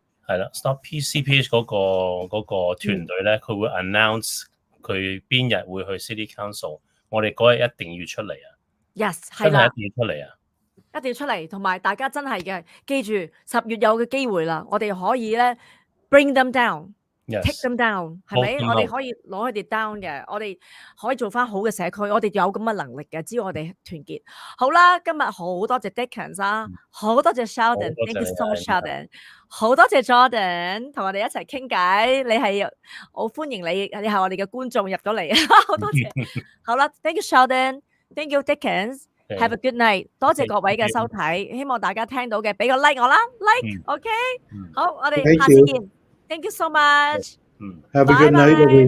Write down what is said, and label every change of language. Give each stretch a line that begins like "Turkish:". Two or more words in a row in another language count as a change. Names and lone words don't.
Cantonese: 係啦 ，Stop PCPH 嗰個團隊咧，佢會 announce 佢邊日會去 City Council， 我哋嗰日一定要出嚟啊 Yes， 係啦，一定要出嚟啊！一定要出嚟，同埋大家真係嘅，記住10月有嘅機會啦，我哋可以咧
English: bring them down。 Take them down，
Cantonese: 係咪？我哋可以攞佢哋 down 嘅，我哋可以做翻好嘅社區，我哋有咁嘅能力嘅，只要我哋團結。好啦，今日好多謝 Dickens 啊，好多謝 Sheldon，
English: Thank you so much Sheldon，
Cantonese: 好多謝 Jordan 同我哋一齊傾偈，你係我歡迎你係我哋嘅觀眾入咗嚟，好多謝。
English: 好啦 ，Thank you Sheldon，Thank you Dickens。Have a good night，
Cantonese: 多謝各位嘅收睇，希望大家聽到嘅俾個 like 我啦 ，like，OK，好，我哋下次見。
English: Thank you so much. Have a good night, everyone.